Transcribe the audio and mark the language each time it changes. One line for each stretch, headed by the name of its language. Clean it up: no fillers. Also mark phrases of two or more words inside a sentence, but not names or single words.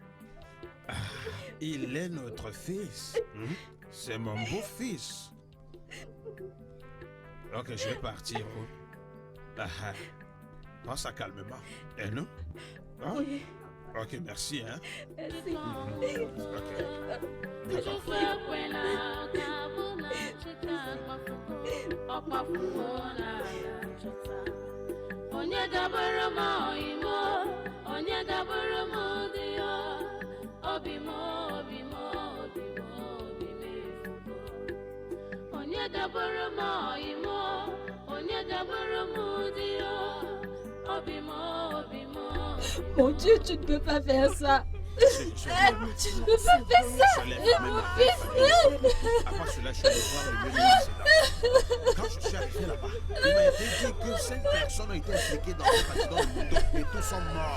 French: Il est notre fils. C'est mon beau-fils. Ok, je vais partir. Pense à calmement. Et nous? Oui. Ok, merci, hein? Merci.
Igbo: Onye gabara m oyimo, onye gabara m dio, obi m efugo. Onye gabara m oyimo, onye gabara m dio, obi m.
French: Mon Dieu, tu ne peux pas faire ça. Tu ne peux pas faire ça. Mon fils. Après cela, je suis allé voir le ministre. Quand je suis arrivé là-bas, il m'a été dit que 5 personnes ont été impliquées dans cet accident de moto et tous sont morts.